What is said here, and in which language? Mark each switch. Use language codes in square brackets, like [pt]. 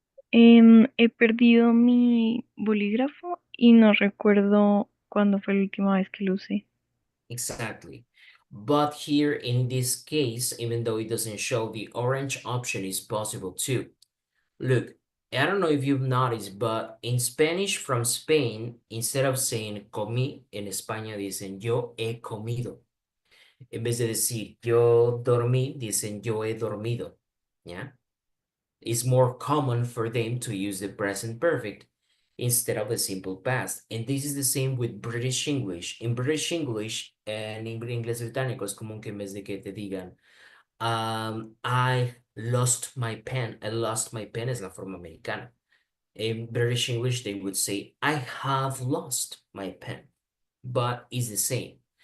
[es] He perdido mi bolígrafo y no recuerdo cuándo fue la última vez que lo usé. [en] Exactly. But here in this case, even though it doesn't show, the orange option is possible too. Look, I don't know if you've noticed, but in Spanish from Spain, instead of saying comí, [es] en España dicen yo he comido. En vez de decir yo dormí, dicen yo he dormido. [en] Yeah. It's more common for them to use the present perfect. instead of the simple past. And this is the same with British English. In British English, [es] en inglés británico, es común que en vez de que te digan, [en] I lost my pen. I lost my pen [es] es la forma americana. [en] In British English, they would say, I have lost my pen, but it's the same.